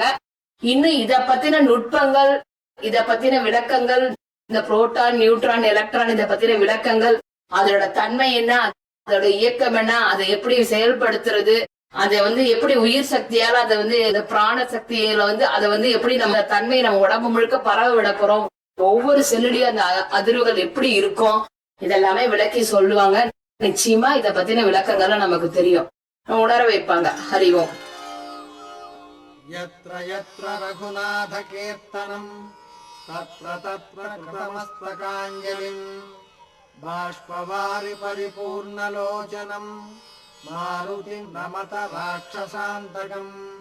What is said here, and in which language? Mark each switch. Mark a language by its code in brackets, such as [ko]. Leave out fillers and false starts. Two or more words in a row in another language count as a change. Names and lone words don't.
[ta] இன்னும் இத பத்தின நுட்பங்கள், இத பத்தின விளக்கங்கள், இந்த புரோட்டான் நியூட்ரான் எலக்ட்ரான் இத பத்தின விளக்கங்கள், அதோட தன்மை என்ன, அதோட இயக்கம் என்ன, அதை எப்படி செயல்படுத்துறது, அதை எப்படி உயிர் சக்தியால அதை இந்த பிராண சக்தியில அதை எப்படி நம்ம தன்மை நம்ம உடம்பு முழுக்க பரவ விட போறோம், ஒவ்வொரு செல்லுலயும் அந்த அதிர்வுகள் எப்படி இருக்கும், இதெல்லாமே விளக்கி சொல்லுவாங்க. நிச்சயமா இத பத்தின விளக்கங்கள்லாம் நமக்கு தெரியும், உணர வைப்பாங்க. அறிவோம். [sa] यत्र यत्र रघुनाथ कीर्तनम् तत्र तत्र कृतमस्तकाञ्जलिम् बाष्पवारि परिपूर्णलोचनम् मारुतिं नमत राक्षसान्तकम्